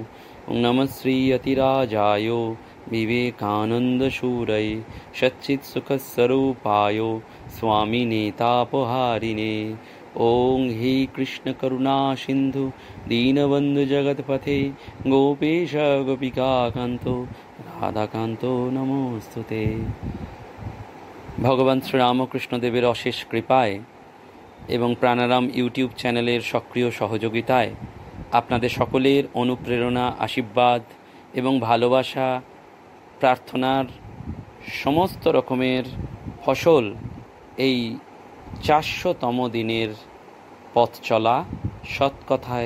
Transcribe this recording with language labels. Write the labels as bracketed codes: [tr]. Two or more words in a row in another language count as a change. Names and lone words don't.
[sa] नमः श्रीयतिराजाय विवेकानन्दशूरये सच्चित्सुखस्वरूपाय स्वामिने तापहारिणे। ओं हे कृष्ण करुणा सिंधु दीनबंधु जगतपथे गोपेश गोपिकाकान्तो राधाकान्तो नमोस्तुते। [bn] ভগবান শ্রীরামকৃষ্ণদেবের অশেষ কৃপায় এবং প্রাণারাম ইউটিউব চ্যানেলের সক্রিয় সহযোগিতায় আপনাদের সকলের অনুপ্রেরণা, আশীর্বাদ এবং ভালোবাসা, প্রার্থনার সমস্ত রকমের ফসল এই 400তম দিনের পথ চলা, সৎকথায়